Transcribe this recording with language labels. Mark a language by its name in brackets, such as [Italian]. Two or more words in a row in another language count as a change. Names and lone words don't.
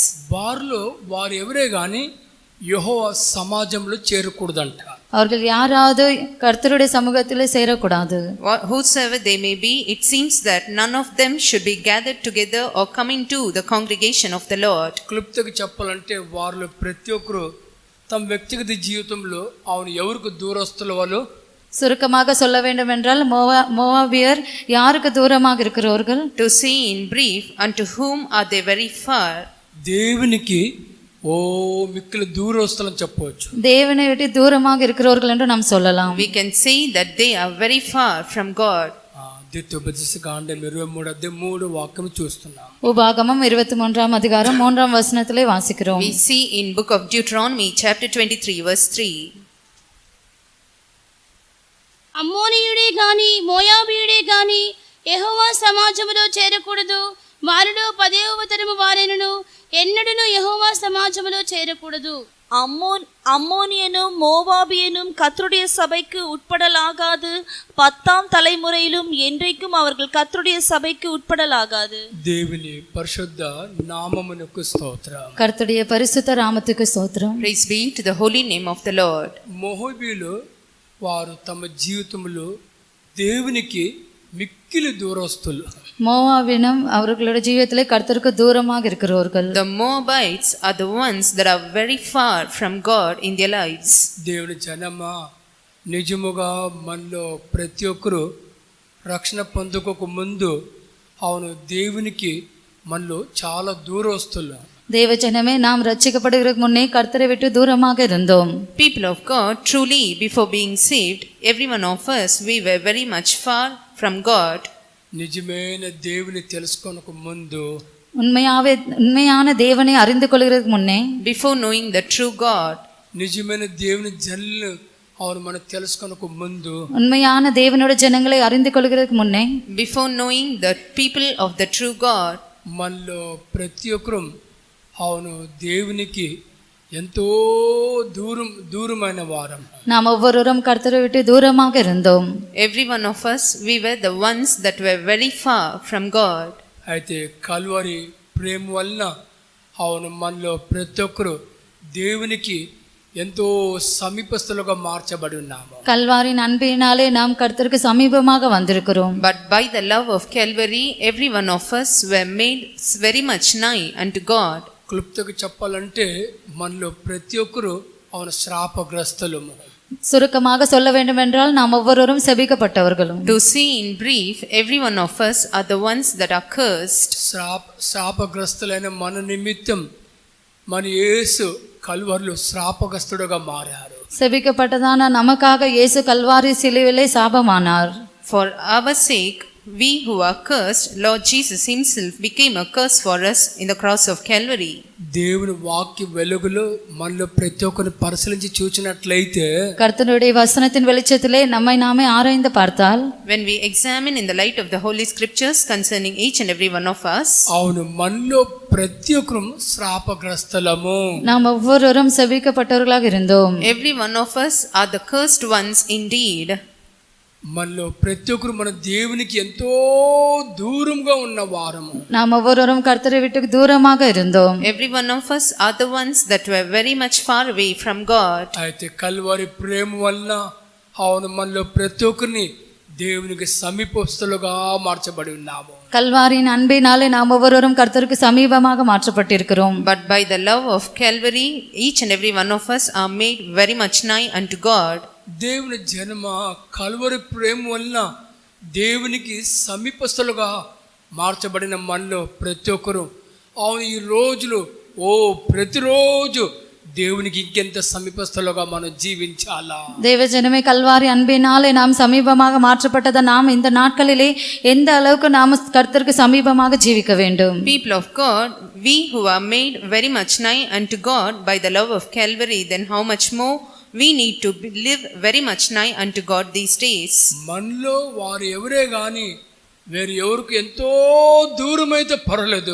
[Telugu] వారు ఎవరే గాని యెహోవా సమాజంలో చేరకూడదంట. [Tamil] அவர்கள் யாராவது கர்த்தருடைய சமூகத்திலே சேரக்கூடாது. [English] Whosoever they may be, it seems that none of them should be gathered together or come into the congregation of the Lord. [Telugu] క్లుప్తంగా చెప్పాలంటే వారిలో ప్రతి ఒక్కరు తమ వ్యక్తిగత జీవితంలో అవును ఎవరికి దూరస్తుల వాళ్ళు. [Tamil] சுருக்கமாக சொல்ல வேண்டும் என்றால் மோவாபியர் யாருக்கு தூரமாக இருக்கிறவர்கள்? [English] To say in brief, unto whom are they very far? [Telugu] దేవునికి మిక్కిలి దూరస్తులని చెప్పవచ్చు. [Tamil] தேவனை விட்டு தூரமாக இருக்கிறவர்கள் என்று நாம் சொல்லலாம். [English] We can say that they are very far from God. [Telugu] ద్వితీయోపదేశకాండం 23 వాక్యం చూస్తున్నాం. [Tamil] உபாகமம் 23 அதிகாரம் 3 வசனத்திலே வாசிக்கிறோம். [English] We see in book of Deuteronomy chapter 23 verse 3. [Telugu] అమ్మోనీయుడే గాని మోయాబీయుడే గాని యెహోవా సమాజములో చేరకూడదు. వారిలో 10వ తరము వారైనను ఎన్నడూను యెహోవా సమాజములో చేరకూడదు. [Tamil] அம்மோனியனும் மோவாபியனும் கர்த்தருடைய சபைக்கு உட்படலாகாது. 10ஆம் தலைமுறையிலும் என்றைக்கும் அவர்கள் கர்த்தருடைய சபைக்கு உட்படலாகாது. [Telugu] దేవుని పరిశుద్ధ నామమునకు స్తోత్రం. [Tamil] கர்த்தருடைய பரிசுத்த நாமத்துக்கு ஸ்தோத்திரம். [English] Praise be to the holy name of the Lord. [Telugu] మోవాబీయులు వారు తమ జీవితంలో దేవునికి మిక్కిలి దూరస్తులు. [Tamil] மோவாபினம் அவர்களுடைய ஜீவியத்திலே கர்த்தருக்கு தூரமாக இருக்கிறவர்கள். [English] The Moabites are the ones that are very far from God in their lives. [Telugu] దేవుని జనమా, నిజముగా మనలో ప్రతి ఒక్కరు రక్షణ పొందుకోక ముందు అవును దేవునికి మనలో చాలా దూరస్తులు. [Tamil] தேவஜனமே, நாம் ரட்சிக்கப்படுவதற்கு முன்னே கர்த்தரை விட்டு தூரமாக இருந்தோம். [English] People of God, truly before being saved, every one of us, we were very much far from God. [Telugu] నిజమైన దేవుని తెలుసుకోనక ముందు, [Tamil] உண்மையான தேவனை அறிந்து கொள்கிறதுக்கு முன்னே, [English] before knowing the true God, [Telugu] నిజమైన దేవుని జనులు అవును మనం తెలుసుకోనక ముందు, [Tamil] உண்மையான தேவனுடைய ஜனங்களை அறிந்து கொள்கிறதுக்கு முன்னே, [English] before knowing the people of the true God, [Telugu] మనలో ప్రతి ఒక్కరు అవును దేవునికి ఎంతో దూరమైన వారం. [Tamil] நாம் ஒவ்வொருவரும் கர்த்தரை விட்டு தூரமாக இருந்தோம். [English] every one of us, we were the ones that were very far from God. [Telugu] అయితే కల్వరి ప్రేమ వలన అవును మనలో ప్రతి ఒక్కరు దేవునికి ఎంతో సమీపస్తులుగా మార్చబడి ఉన్నాము. [Tamil] கல்வாரின் அன்பினாலே நாம் கர்த்தருக்கு சமீபமாக வந்திருக்கிறோம். [English] But by the love of Calvary, every one of us were made very much nigh unto God. [Telugu] క్లుప్తంగా చెప్పాలంటే మనలో ప్రతి ఒక్కరు అవును శ్రాపగ్రస్తులు. [Tamil] சுருக்கமாக சொல்ல வேண்டுமென்றால் நாம் ஒவ்வொருவரும் செபிக்கப்பட்டவர்களும். [English] To see in brief, every one of us are the ones that are cursed. [Telugu] శాపగ్రస్తులైన మన నిమిత్తం మన యేసు కల్వరిలో శాపగ్రస్తుడుగా మారారు. [Tamil] செபிக்கப்பட்டதான நமக்காக இயேசு கல்வாரி சிலுவிலே சாபமானார். [English] For our sake, we who are cursed, Lord Jesus himself became a curse for us in the cross of Calvary. [Telugu] దేవుని వాక్య వెలుగులో మనలో ప్రతి ఒక్కరిని పరిశీలించి చూచినట్లయితే [Tamil] கர்த்தருடைய வசனத்தின் வெளிச்சத்திலே நம்மை நாமே ஆராய்ந்து பார்த்தால் [English] When we examine in the light of the Holy Scriptures concerning each and every one of us, [Telugu] అవును మనలో ప్రతి ఒక్కరు శాపగ్రస్తులము. [Tamil] நாம் ஒவ்வொருவரும் செபிக்கப்பட்டவர்களாக இருந்தோம். [English] every one of us are the cursed ones indeed. [Telugu] మనలో ప్రతి ఒక్కరు మన దేవునికి ఎంతో దూరంగా ఉన్న వారము. [Tamil] நாம் ஒவ்வொருவரும் கர்த்தரை விட்டு தூரமாக இருந்தோம். [English] Every one of us are the ones that were very much far away from God. [Telugu] అయితే కల్వరి ప్రేమ వలన అవును మనలో ప్రతి ఒక్కరిని దేవునికి సమీపస్తులుగా మార్చబడి ఉన్నాము. [Tamil] கல்வாரியின் அன்பினாலே நாம் ஒவ்வொருவரும் கர்த்தருக்கு சமீபமாக மாற்றப்பட்டிருக்கிறோம். [English] But by the love of Calvary, each and every one of us are made very much nigh unto God. [Telugu] దేవుని జన్మ కల్వరి ప్రేమ వలన దేవునికి సమీపస్తులుగా మార్చబడిన మనలో ప్రతి ఒక్కరు అవును ఈ రోజులు ప్రతిరోజు దేవునికి ఇంకెంత సమీపస్తులుగా మనం జీవించాలా. [Tamil] தேவஜனமே கல்வாரி அன்பினாலே நாம் சமீபமாக மாற்றப்பட்டதை நாம் இந்த நாட்களிலே எந்த அளவுக்கு நாம் கர்த்தருக்கு சமீபமாக ஜீவிக்க வேண்டும். [English] People of God, we who are made very much nigh unto God by the love of Calvary, then how much more we need to live very much nigh unto God these days. [Telugu] మనలో వారు ఎవరే గాని వేరు ఎవరికి ఎంతో దూరమైతే పర్వాలేదు.